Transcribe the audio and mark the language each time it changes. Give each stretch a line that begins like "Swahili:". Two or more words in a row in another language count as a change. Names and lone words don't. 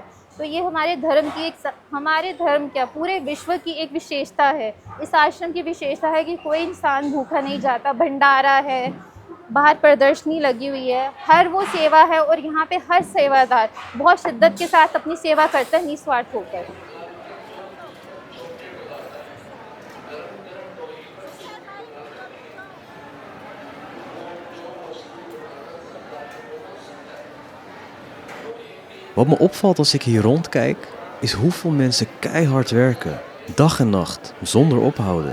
Hindi: तो ये हमारे धर्म क्या पूरे विश्व की एक विशेषता है। इस आश्रम की विशेषता है कि कोई इंसान भूखा नहीं जाता। भंडारा है, बाहर प्रदर्शनी लगी हुई है, हर वो सेवा है और यहाँ पे हर सेवादार बहुत शिद्दत के साथ अपनी सेवा करता है निस्वार्थ होकर।
Dutch: Wat me opvalt als ik hier rondkijk, is hoeveel mensen keihard werken, dag en nacht, zonder ophouden.